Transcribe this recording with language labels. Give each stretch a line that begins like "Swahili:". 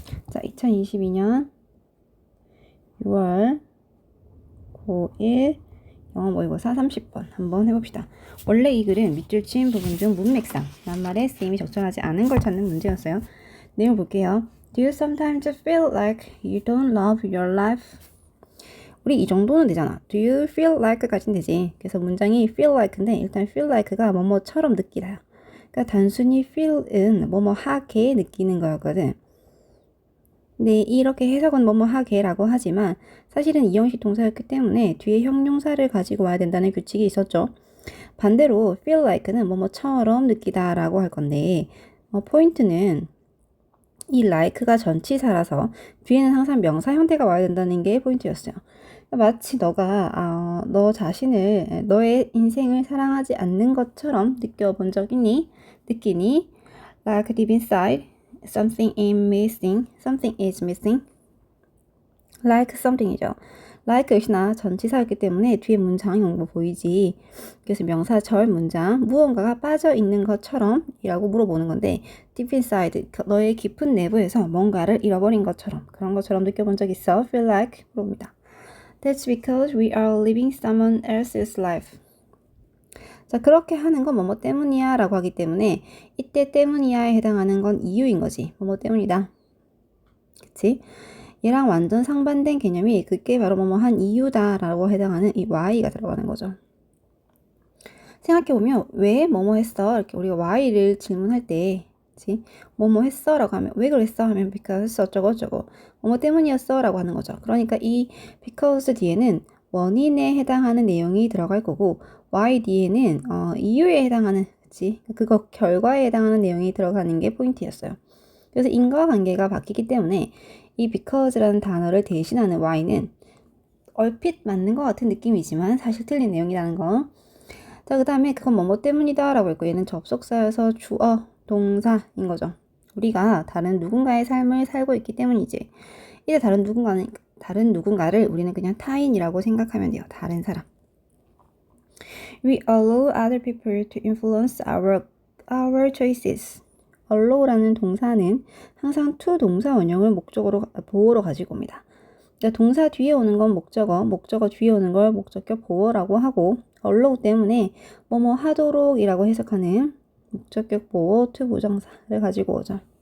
Korean: 자, 2022년 6월 9일 영어 모의고사 30번 한번 해봅시다. 원래 이 글은 밑줄 치인 부분 중 문맥상 낱말에 쓰임이 적절하지 않은 걸 찾는 문제였어요. 내용 볼게요.
English: Do you sometimes feel like you don't love your life?
Korean: 우리 이 정도는 되잖아.
English: Do you feel like
Korean: 까지는 되지. 그래서 문장이 feel like인데 일단 feel like가 뭐뭐처럼 느끼다. 그러니까 단순히 feel은 뭐뭐 하게 느끼는 거였거든. 근데 이렇게 해석은 뭐뭐 하게라고 하지만 사실은 이형식 동사였기 때문에 뒤에 형용사를 가지고 와야 된다는 규칙이 있었죠. 반대로 feel like는 뭐뭐처럼 느끼다라고 할 건데 포인트는 이 like가 전치사라서 뒤에는 항상 명사 형태가 와야 된다는 게 포인트였어요. 마치 너가 너 자신을 너의 인생을 사랑하지 않는 것처럼 느껴본 적 있니? 느끼니?
English: Like deep inside something is missing. Like something이죠.
Korean: like 역시나 전치사였기 때문에 뒤에 문장 용법 보이지. 그래서 명사 절 문장 무언가가 빠져 있는 것처럼 이라고 물어보는 건데
English: deep inside
Korean: 너의 깊은 내부에서 뭔가를 잃어버린 것처럼 그런 것처럼 느껴본 적 있어?
English: feel like
Korean: 물어봅니다.
English: That's because we are living someone else's life.
Korean: 자, 그렇게 하는 건 뭐뭐 때문이야 라고 하기 때문에 이때 때문이야에 해당하는 건 이유인 거지. 뭐뭐 때문이다. 그치? 얘랑 완전 상반된 개념이 그게 바로 뭐뭐 한 이유다 라고 해당하는 이 why가 들어가는 거죠. 생각해보면 왜 뭐뭐 했어? 이렇게 우리가 why를 질문할 때 그치? 뭐뭐 했어? 라고 하면 왜 그랬어? 하면 because 어쩌고 어쩌고 뭐뭐 때문이었어? 라고 하는 거죠. 그러니까 이 because 뒤에는 원인에 해당하는 내용이 들어갈 거고 why 뒤에는 이유에 해당하는 그치? 그거 결과에 해당하는 내용이 들어가는 게 포인트였어요. 그래서 인과관계가 바뀌기 때문에 이 because라는 단어를 대신하는 why는 얼핏 맞는 것 같은 느낌이지만 사실 틀린 내용이라는 거. 자, 그 다음에 그건 뭐뭐 때문이다 라고 했고 얘는 접속사여서 주어, 동사인 거죠. 우리가 다른 누군가의 삶을 살고 있기 때문이지. 이제 다른 누군가를 우리는 그냥 타인이라고 생각하면 돼요. 다른 사람.
English: We allow other people to influence our choices.
Korean: allow라는 동사는 항상 to 동사 원형을 목적어로 보어로 가지고 옵니다. 그러니까 동사 뒤에 오는 건 목적어 뒤에 오는 걸 목적격 보어라고 하고 allow 때문에 뭐뭐 하도록 이라고 해석하는 목적격 보어 to 부정사를 가지고 오죠.